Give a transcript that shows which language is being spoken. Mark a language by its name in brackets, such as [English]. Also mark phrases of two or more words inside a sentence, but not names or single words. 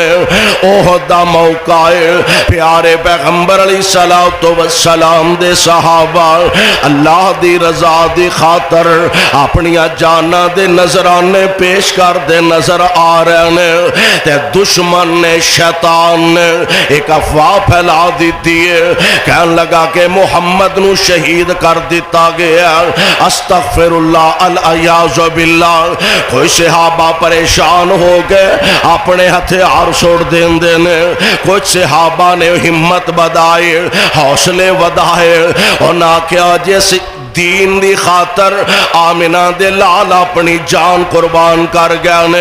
[Punjabi] احد دا موقع اے، پیارے پیغمبر [Arabic] علیہ الصلاۃ والسلام [Punjabi] دے صحابہ اللہ دی رضا دی خاطر اپنیاں جاناں دے نذرانے پیش کردے نظر آ رہے نے. تے دشمن نے شیطان نے اک افواہ پھیلا دتی اے، کہن لگا کہ محمد نوں شہید کر دتا گیا. [Arabic] أستغفر الله العياذ بالله. [Punjabi] کوئی صحابہ پریشان ہو گئے، اپنے ہتھیار چھوڑ دیندے نے. کجھ صحابہ نے ہمت ودھائی، حوصلے ودھائے تے نہ کیا جس دین دی خاطر آمنہ دے لال اپنی جان قربان کر گئے نے.